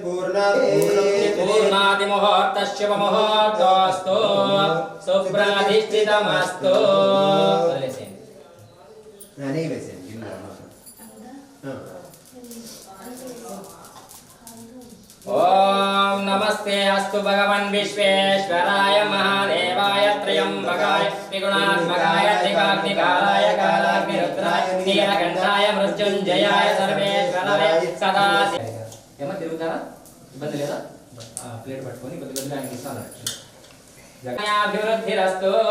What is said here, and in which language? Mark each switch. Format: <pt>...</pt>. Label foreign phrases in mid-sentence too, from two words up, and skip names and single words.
<sa>पूर्णादिमुहूर्तस्य मुहूर्तोऽस्तु सुप्राधिष्ठितमस्तु ॐ नमस्ते अस्तु भगवन् विश्वेश्वराय महादेवाय त्र्यम्बकाय त्रिगुणात्मकाय त्रिकाग्निकालाय कालाग्निरुद्राय नीलकण्ठाय मृत्युञ्जयाय सर्वेश्वराय सदाशिव</sa> <te>ఏమ తిరుగుతారా ఇబ్బంది లేదా ప్లేట్ పట్టుకొని కొద్దిగా ఆయనకి ఇస్తాను</te> <sa>జగన్నాభివృద్ధిరస్తు</sa>